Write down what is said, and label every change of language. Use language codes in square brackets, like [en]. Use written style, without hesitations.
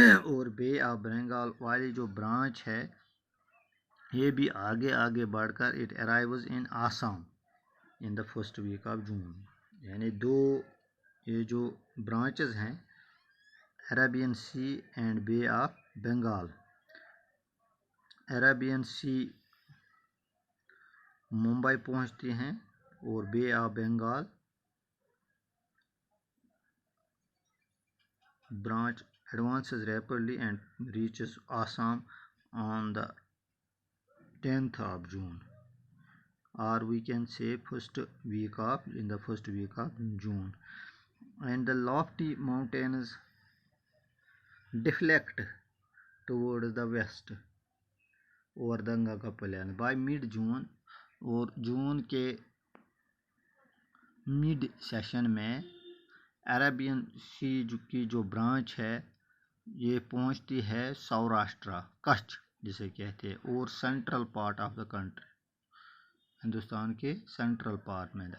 [ur] اور بے آف بنگال والی جو برانچ ہے یہ بھی آگے آگے بڑھ کر [en] It arrives in Assam in the first week of June. [ur] یعنی دو یہ جو برانچز ہیں عربین سی اینڈ بے آف بنگال. عربین سی ممبئی پہنچتی ہیں اور [en] Bay of Bengal branch advances rapidly and reaches Assam on the 10th of June, or we can say in the first week of June. And the lofty mountains deflect towards the west over the Ganga plain by mid-June. [ur] اور جون کے mid session میں Arabian سی کی جو branch ہے یہ پہنچتی ہے سوراشٹرا، کچھ جسے کہتے ہیں، اور [en] central part of the country, [ur] Hindustan کے سینٹرل پارٹ میں.